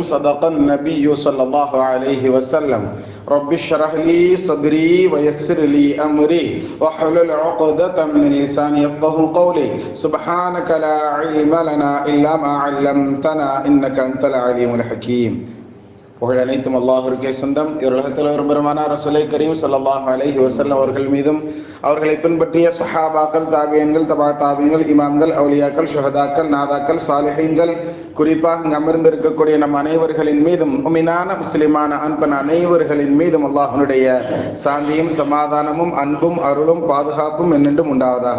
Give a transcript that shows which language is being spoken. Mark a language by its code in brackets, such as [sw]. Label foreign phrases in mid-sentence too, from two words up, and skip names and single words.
[ar] صدق النبي صلى الله عليه وسلم. رب اشرح لي صدري ويسر لي أمري واحلل عقدة من لساني يفقهوا قولي. سبحانك لا علم لنا إلا ما علمتنا إنك أنت العليم الحكيم. [ta] புகழ் அனைத்தும் அல்லாஹ்விற்கே சொந்தம். இவ்வுலகத்தில் ஒரு பெருமானார் [ar] رسول الكريم صلى الله عليه وسلم [ta] அவர்கள் மீதும் அவர்களை பின்பற்றிய ஸஹாபாக்கள், தாபியீன்கள், தபா தாபியீன்கள், இமாம்கள், அவுலியாக்கள், ஷுஹதாக்கள், நாதாக்கள், சாலிஹீன்கள், குறிப்பாக இங்கு அமர்ந்திருக்கக்கூடிய நம் அனைவர்களின் மீதும், முஃமினான முஸ்லிமான அன்பன் அனைவர்களின் மீதும் அல்லாஹ்வுடைய சாந்தியும் சமாதானமும் அன்பும் அருளும் பாதுகாப்பும் என்னென்றும் உண்டாவதாக.